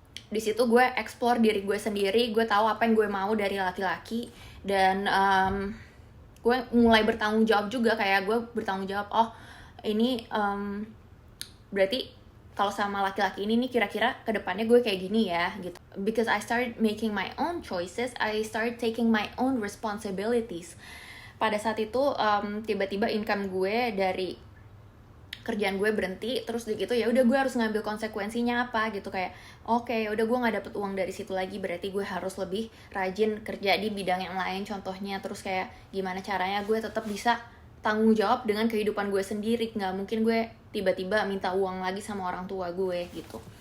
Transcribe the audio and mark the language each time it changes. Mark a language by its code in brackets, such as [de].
[id] Di situ gue explore diri gue sendiri, gue tahu apa yang gue mau dari laki-laki, dan gue mulai bertanggung jawab juga, kayak gue bertanggung jawab, oh ini berarti kalau sama laki-laki ini nih kira-kira kedepannya gue kayak gini ya gitu. [en] Because I started making my own choices, I started taking my own responsibilities. [id] Pada saat itu tiba-tiba income gue dari kerjaan gue berhenti, terus gitu ya udah gue harus ngambil konsekuensinya apa gitu, kayak oke, udah gue nggak dapet uang dari situ lagi, berarti gue harus lebih rajin kerja di bidang yang lain contohnya. Terus kayak gimana caranya gue tetap bisa tanggung jawab dengan kehidupan gue sendiri, nggak mungkin gue tiba-tiba minta uang lagi sama orang tua gue gitu.